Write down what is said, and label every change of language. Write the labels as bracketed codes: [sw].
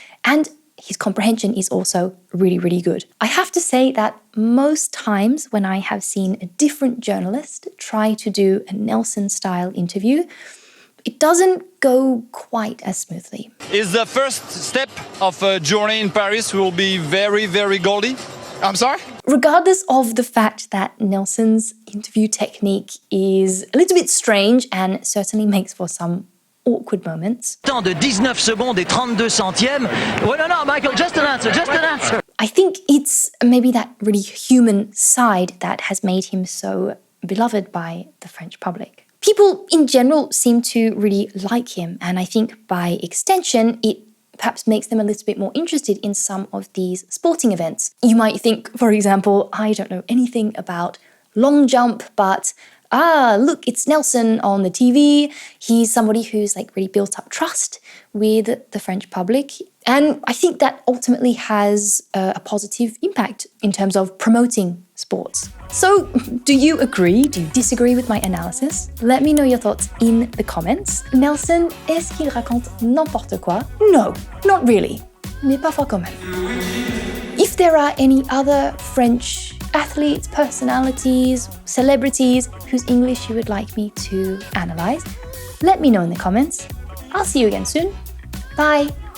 [en] And his comprehension is also really, really good. I have to say that most times when I have seen a different journalist try to do a Nelson-style interview, it doesn't go quite as smoothly. Is the first step of a journey in Paris will be very, very goldy? I'm sorry? Regardless of the fact that Nelson's interview technique is a little bit strange and certainly makes for some awkward moments. [fr] Temps de 19 secondes et 32 centièmes. [en] Oh no, Michael, just an answer. I think it's maybe that really human side that has made him so beloved by the French public. People in general seem to really like him, and I think by extension, it perhaps makes them a little bit more interested in some of these sporting events. You might think, for example, I don't know anything about long jump, but look, it's Nelson on the TV. He's somebody who's like really built up trust with the French public. And I think that ultimately has a positive impact in terms of promoting sports. So, do you agree? Do you disagree with my analysis? Let me know your thoughts in the comments. [fr] Nelson, est-ce qu'il raconte n'importe quoi? [en] No, not really. [fr] Mais parfois quand même. [en] If there are any other French athletes, personalities, celebrities whose English you would like me to analyze, let me know in the comments. I'll see you again soon. Bye!